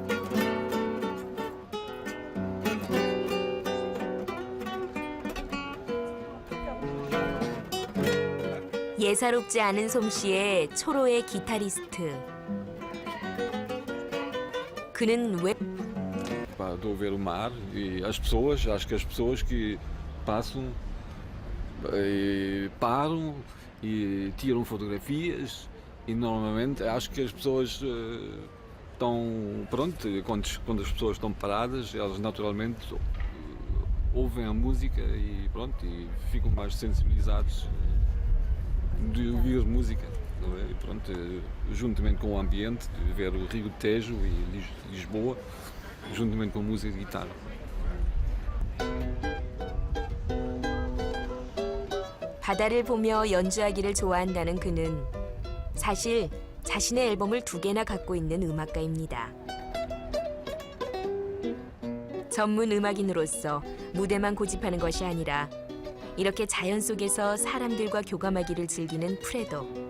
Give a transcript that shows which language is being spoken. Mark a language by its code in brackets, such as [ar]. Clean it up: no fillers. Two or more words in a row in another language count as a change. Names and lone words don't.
[ko] 예사롭지 않은 솜씨의 초로의 기타리스트. 그는 왜 [pt] Estou a ver o mar e as pessoas, acho que as pessoas que passam param e tiram fotografias e normalmente acho que as pessoas estão, pronto, quando as pessoas estão paradas, elas naturalmente ouvem a música e pronto, e ficam mais sensibilizados de ouvir música, não é? E pronto, juntamente com o ambiente, de ver o Rio Tejo e Lisboa, juntamente com música e guitarra. [ko] 바다를 보며 연주하기를 좋아한다는 그는 사실 자신의 앨범을 2개나 갖고 있는 음악가입니다. 전문 음악인으로서 무대만 고집하는 것이 아니라 이렇게 자연 속에서 사람들과 교감하기를 즐기는 프레도.